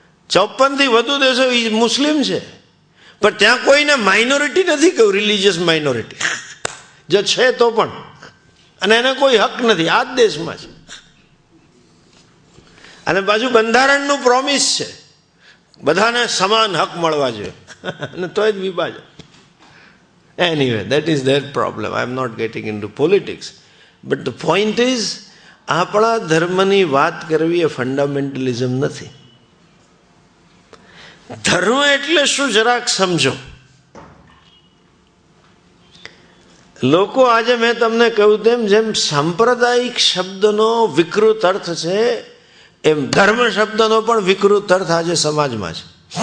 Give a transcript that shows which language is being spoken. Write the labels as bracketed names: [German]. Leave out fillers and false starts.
[Gujarati] 54 થી વધુ દેશો મુસ્લિમ છે, પણ ત્યાં કોઈને માઇનોરિટી નથી કહ્યું, રિલિજિયસ માઇનોરિટી. જો છે તો પણ, અને એને કોઈ હક નથી. આ જ દેશમાં છે. અને પાછું બંધારણનું પ્રોમિસ છે બધાને સમાન હક મળવા જોઈએ, અને તોય જ વિભાજન. [English] Anyway, that is their problem. I am not getting into politics. But the point is, [Gujarati] આપણા ધર્મની વાત કરવી એ ફંડામેન્ટલિઝમ નથી. ધર્મ એટલે શું જરાક સમજો. લોકો આજે મેં તમને કહ્યું તેમ, જેમ સાંપ્રદાયિક શબ્દનો વિકૃત અર્થ છે, એમ ધર્મ શબ્દનો પણ વિકૃત અર્થ આજે સમાજમાં છે.